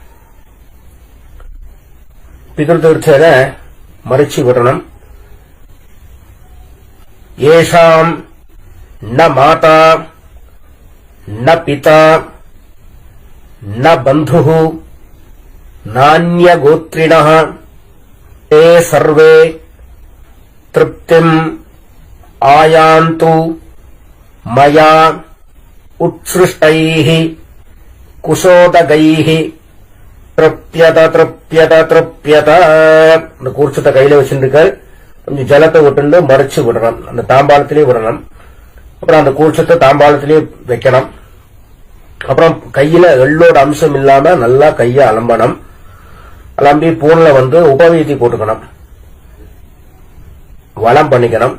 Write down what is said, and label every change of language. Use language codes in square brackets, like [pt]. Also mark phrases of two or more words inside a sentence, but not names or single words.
[ta] பிதிர்தீர்ச்சத மறிச்சு விடணும். [sa] एषां न माता न पिता न बन्धुः नान्यगोत्रिणः ते सर्वे तृप्तिम् आयान्तु मया उत्सृष्टैः कुशोदगैः तृप्यत तृप्यत तृप्यत. [ta] அந்த கூர்ச்சத்தை கையில வச்சிருக்க கொஞ்சம் ஜலத்தை விட்டு மறைச்சு விடணும். அந்த தாம்பாளத்திலேயே விடணும். அப்புறம் அந்த கூர்ச்சத்தை தாம்பாளத்திலேயே வைக்கணும். அப்புறம் கையில எள்ளோட அம்சம் இல்லாம நல்லா கைய அலம்பணும். அலம்பி பூன்ல உபவீதி போட்டுக்கணும், வளம் பண்ணிக்கணும்.